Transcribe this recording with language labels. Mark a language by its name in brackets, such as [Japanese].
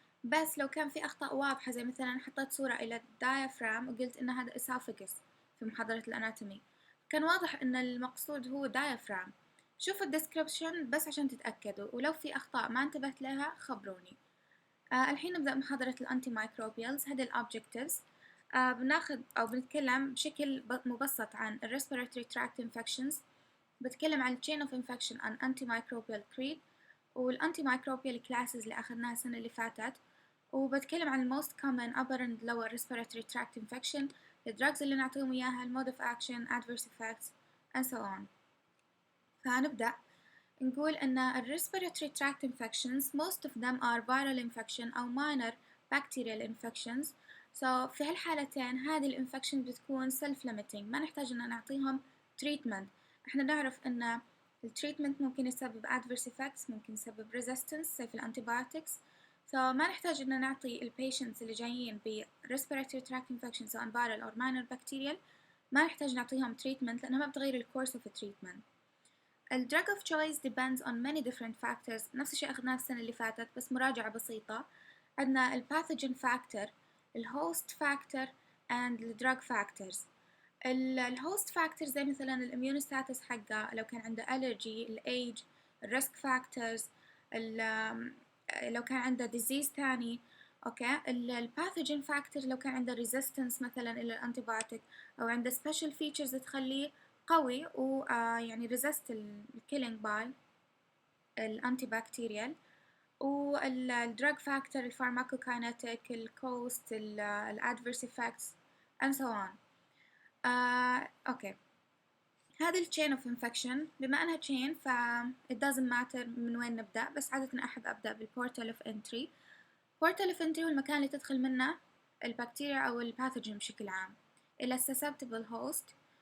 [Arabic] بس لو كان في أخطاء واضحة، زي مثلا حطيت صورة إلى الدايافرام وقلت إن هذا إسافجس في محاضرة الأناتومي، كان واضح إن المقصود هو دايافرام. شوفوا الديسكريبشن بس عشان تتأكدوا، ولو في أخطاء ما انتبهت لها خبروني. الحين نبدأ محاضرة الأنتي مايكروبيالز. هذه الأوبجكتيفز. بناخذ أو بنتكلم بشكل مبسط عن [English] Respiratory Tract Infections. [Arabic] بتكلم عن [English] Chain of Infection and Antimicrobial Creed والأنتيميكروبيال classes [Arabic] اللي أخذناها السنة اللي فاتت، وبتكلم عن [English] Most Common Upper and Lower Respiratory Tract Infection، [Arabic] الدراجز اللي نعطيهم إياها، [English] Mode of Action، Adverse Effects and so on. [Arabic] فهنبدأ نقول أن [English] Respiratory Tract Infections most of them are viral infection أو minor bacterial infections. [Arabic] So في هالحالتين هذه الانفكشن بتكون self-limiting، ما نحتاج أن نعطيهم treatment. احنا نعرف أن التريتمنت ممكن يسبب adverse effects، ممكن يسبب resistance زي في الانتيبيوتكس، فما نحتاج أن نعطي البيشنتس اللي جايين ب respiratory tract infection سواء viral أو minor bacterial، ما نحتاج نعطيهم treatment لأنها ما بتغير الكورس of treatment. [English] ال drug of choice depends on many different factors. [Arabic] نفس الشيء أخذناه السنة اللي فاتت بس مراجعة بسيطة. عندنا [English] ال pathogen factor، ال host factor and ال drug factors. [Arabic] ال host factor زي مثلا ال immune status حقه، لو كان عنده allergy، ال age، ال risk factors، لو كان عنده disease ثاني. اوكي، ال pathogen factor لو كان عنده resistance مثلا إلى الانتيبيوتيك، أو عنده special features تخليه قوي و يعني resist ال killing by الانتي بكتيريال. [English] وال drug factor، ال pharmacokinetic، ال cost، ال adverse effects and so on. [Arabic] اوكي، هذه ال chain of infection بما انها chain ف [English] it doesn't matter [Arabic] من وين نبدأ، بس عادة احب ابدأ بال portal of entry. portal of entry هو المكان اللي تدخل منه البكتيريا او الباثوجين بشكل عام الى susceptible host.